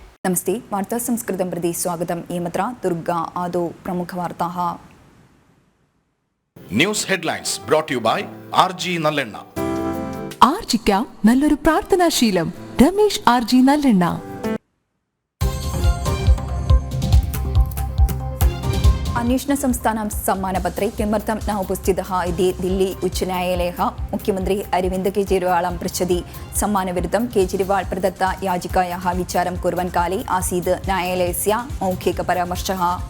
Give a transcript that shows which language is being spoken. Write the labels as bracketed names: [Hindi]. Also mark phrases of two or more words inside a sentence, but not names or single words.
[Sanskrit] नमस्ते वार्ता संस्कृतं प्रति स्वागतम् एमत्र दुर्गा आदौ प्रमुखवार्ताः [English] News headlines brought to you by RG നല്ലെണ്ണ. [Malayalam] ആർജിക്കാം നല്ലൊരു പ്രാർത്ഥനാശീലം. രമേശ് RG നല്ലെണ്ണ. [Sanskrit] अन्वेषण संस्थानं सम्मानपत्रे किमर्थं न उपस्थितः इति दिल्ली उच्चन्यायालयः मुख्यमन्त्री अरविन्द केजरीवालं पृच्छति. सम्मानविरुद्धं केजरीवाल प्रदत्त याचिकायाः विचारं कुर्वन् काले आसीत् न्यायालयस्य मौखिकपरामर्शः.